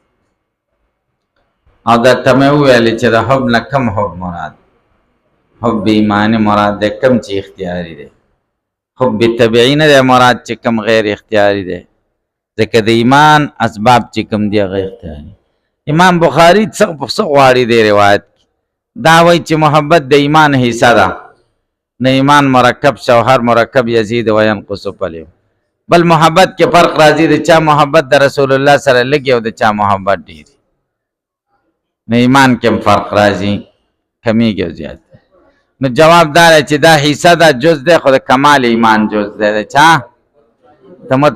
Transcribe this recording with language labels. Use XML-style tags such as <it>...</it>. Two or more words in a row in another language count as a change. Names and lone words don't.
<ps>او درته مې وویلې چې د حب نه کم حب مراد، حب ایماني مراد دی، کم چې اختیاري دی. حب طبیعي نه دی مراد چې کم غیر اختیاري دی، ځکه د ایمان اسباب چې کم دی غیر اختیاري. امام بخاري څه غواړي دی روایت کې دا وایي چې محبت د ایمان حصہ ده، نه ایمان مرکب شوهر مرکب</ps> <ar>یزید و ینقص</ar> <ps>پلیو. بل محبت کې فرق راځي، د چا محبت د رسول الله سره لګي او د چا محبت ډیر. نه ایمان کې فرق راځي، کمیږي او زیات. نو جواب دار چې دا حصہ ده، جز ده، خو د کمال ایمان جز ده. چا ته مطلق ایمان.</ps>